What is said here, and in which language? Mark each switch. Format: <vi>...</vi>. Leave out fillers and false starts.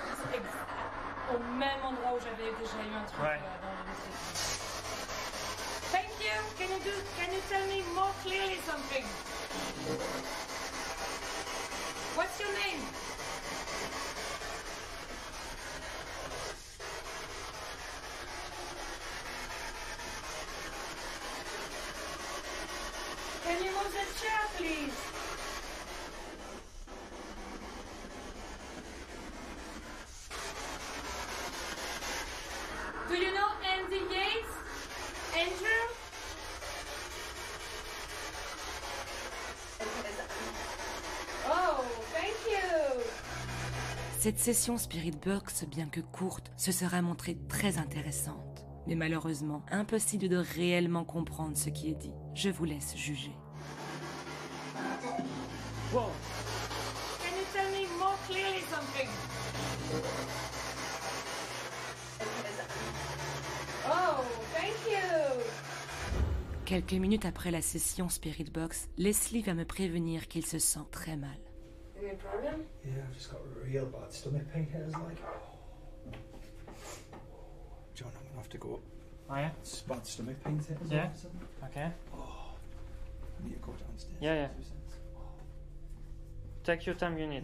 <fr>C'est au même endroit où j'avais déjà eu un truc Ouais. dans le lycée.</fr> <en>Thank you. Can you tell me more clearly something? What's your name? Can you move the chair, please? Do you know Andy Yates? Andrew? Oh, thank you!</en> <fr>Cette session Spirit Box, bien que courte, se sera montrée très intéressante. Mais malheureusement, impossible de réellement comprendre ce qui est dit. Je vous laisse juger. Wow.</fr> <en>Can you tell me more clearly something? Oh, thank you!</en> <fr>Quelques minutes après la session Spirit Box, Leslie va me prévenir qu'il se sent très mal.</fr> <en>Any problem? Yeah, I've just got real bad stomach pain. It's like, John, I'm gonna have to go.</en> <fr>Ouais.</fr> <en>It's bad stomach pain. Yeah. Ok. I need to go downstairs. Yeah, yeah. Take your time you need.</en>